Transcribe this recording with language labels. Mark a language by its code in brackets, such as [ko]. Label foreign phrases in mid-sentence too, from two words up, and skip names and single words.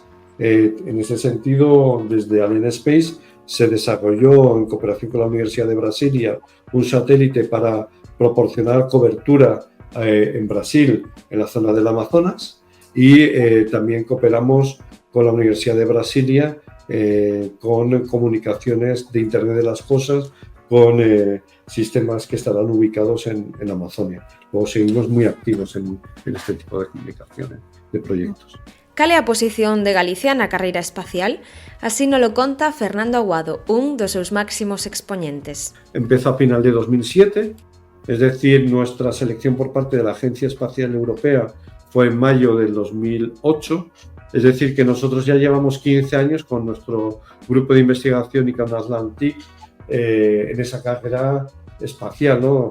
[es] En ese sentido, desde Allen Space se desarrolló, en cooperación con la Universidad de Brasilia, un satélite para proporcionar cobertura en Brasil, en la zona del Amazonas, y también cooperamos con la Universidad de Brasilia con comunicaciones de Internet de las Cosas, con sistemas que estarán ubicados en Amazonia. Luego seguimos muy activos en este tipo de comunicaciones, de proyectos. [gl] Cal é a posición de Galicia na carreira espacial? Así [es] nos lo [gl] conta Fernando Aguado, un dos seus máximos expoñentes. [es] Empezó a final de 2007, es decir, nuestra selección por parte de la Agencia Espacial Europea fue en mayo del 2008, es decir, que nosotros ya llevamos 15 años con nuestro grupo de investigación ICANN Atlantic en esa carrera espacial, ¿no?